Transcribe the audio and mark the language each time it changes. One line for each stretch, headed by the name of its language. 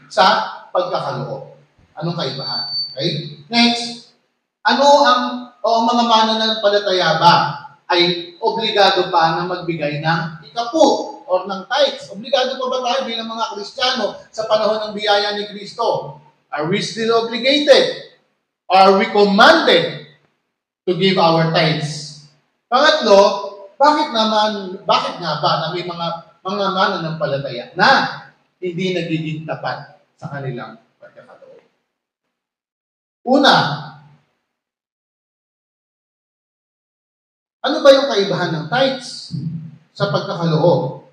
Filipino: sa pagkakaloob. Anong kaibahan? Okay? Next, ang mga mananampalataya ba ay obligado pa na magbigay ng ikapu or ng tithes? Obligado pa ba tayo bilang mga Kristiyano sa panahon ng biyaya ni Kristo?
English: Are we still obligated? Are we commanded to give our tithes?
Filipino: Pangatlo, bakit nga ba na may mga mananampalataya na hindi nagiging tapat sa kanilang pagkakaloob? Una, ano ba yung kaibahan ng tithes sa pagkakaloob?